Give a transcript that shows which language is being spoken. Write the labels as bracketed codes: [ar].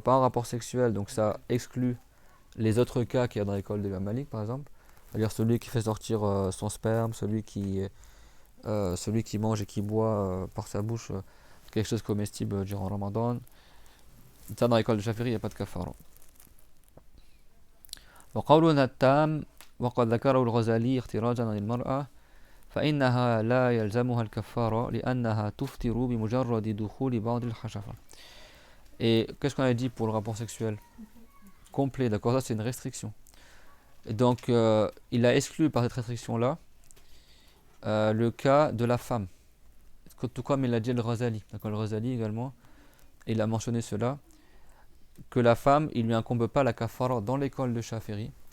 [fr] Pas un rapport sexuel, donc ça exclut les autres cas qu'il y a dans l'école de l'imam Malik, par exemple. C'est-à-dire celui qui fait sortir son sperme, celui qui mange et qui boit par sa bouche quelque chose de comestible durant Ramadan. Ça, dans l'école de Shafi'i, il n'y a pas de kafara. [ar] وقولنا التام وقد ذكره الغزالي احتراجا عن المرأة فإنها لا يلزمها الكفارة لأنها تفطر بمجرد دخول بعض الحشفة. [fr] Et qu'est-ce qu'on a dit pour le rapport sexuel complet, d'accord? Ça c'est une restriction. Et donc il a exclu par cette restriction-là le cas de la femme. Tout comme il l'a dit le Ghazali. D'accord, le Ghazali également, il a mentionné cela, que la femme, il lui incombe pas la kafara dans l'école de Shafi'i.